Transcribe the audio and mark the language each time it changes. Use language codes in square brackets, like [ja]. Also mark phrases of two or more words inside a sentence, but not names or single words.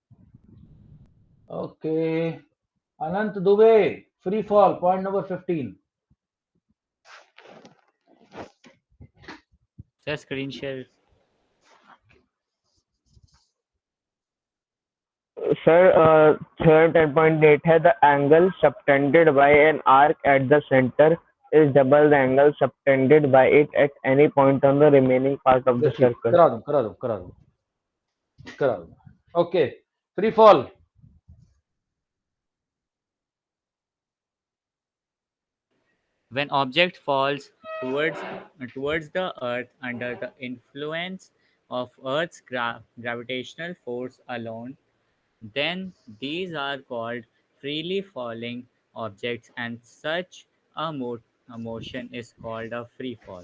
[en] OK, अनंत दुबे, free fall, point number 15। Sir screen share. Sir theorem 10.8 है, the angle subtended by an arc at the center is double the angle subtended by it at any point on the remaining part of the [hi] देखिए [en] circle. [hi] करा दूं करा दूं करा दूं करा दूं। [en] OK, free fall. When object falls towards the earth under the influence of earth's gravitational force alone, then these are called freely falling objects, and such a motion is called a free fall.